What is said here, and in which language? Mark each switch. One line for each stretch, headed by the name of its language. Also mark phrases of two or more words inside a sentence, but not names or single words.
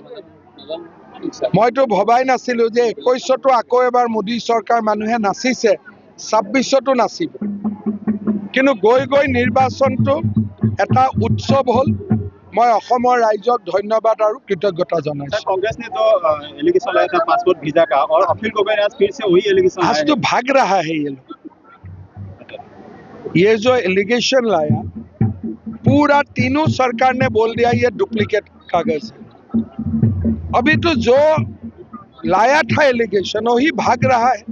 Assamese: মইতো ভবাই নাছিলোঁ যে 21তো আকৌ এবাৰ মোদী চৰকাৰ মানুহে নাচিছে, 26তো নাচিব। কিন্তু গৈ গৈ নিৰ্বাচনটো এটা উৎসৱ হ'ল। মই অসমৰ ৰাইজক ধন্যবাদ আৰু কৃতজ্ঞতা জনাইছোঁ।
Hindi: कांग्रेस ने तो एलिगेशन लगाया था पासपोर्ट वीजा का, और अखिल गगৈ ने आज फिर से वही एलिगेशन आज तो भाग रहा है ये लोग। ये जो एलिगेशन लाया, पूरा तीनों सरकार ने बोल दिया ये डुप्लीकेट कागज है। अभी तो जो लाया था एलिगेशन वही भाग रहा है।